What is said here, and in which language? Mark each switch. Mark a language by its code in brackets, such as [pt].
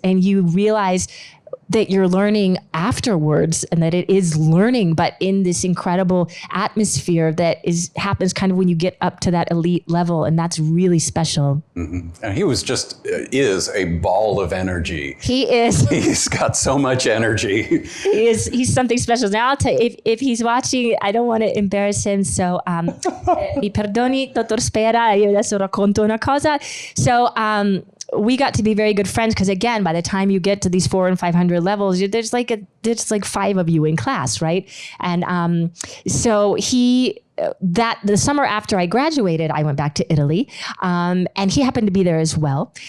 [en] And you realize that you're learning afterwards, and that it is learning, but in this incredible atmosphere that happens kind of when you get up to that elite level. And that's really special. Mm-hmm. And he is a ball of energy. He is. He's got so much energy. He's something special. Now I'll tell you, if he's watching, I don't want to embarrass him. [it] So, mi perdoni, dottor Spera, io adesso racconto una cosa. [en] So, we got to be very good friends because, again, by the time you get to these 400 and 500 levels, there's like 5 of you in class, right? And so the summer after I graduated, I went back to Italy, and he happened to be there as well.